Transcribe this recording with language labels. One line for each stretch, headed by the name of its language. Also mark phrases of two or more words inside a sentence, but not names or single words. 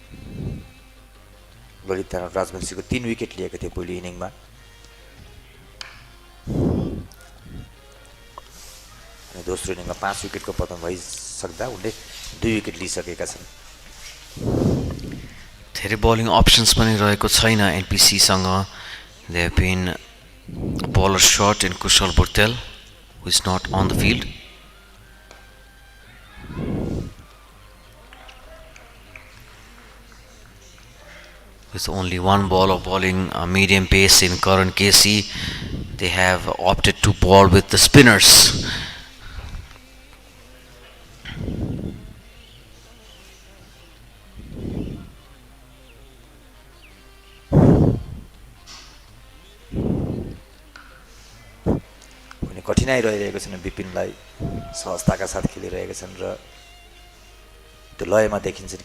Nepali: ललित राजवंशीको 3 विकेट लिएका थिए पहिलो इनिङमा दोस्रो इनिङमा 5 विकेटको पतन भइसक्दा उनले 2 विकेट लिइसकेका छन्। धेरै
English: bowling options
Nepali: पनि रहेको छैन एनपिसी सँग।
English: they have been bowler shot in कुशल बुर्तेल who is not on the field. With only one ball of bowling medium pace in Karan Casey, they have opted to ball with the spinners.
Nepali: कठिनाइ रहिरहेको छैन विपिनलाई, सहजताका साथ खेलिरहेका छन् र त्यो लयमा देखिन्छन्।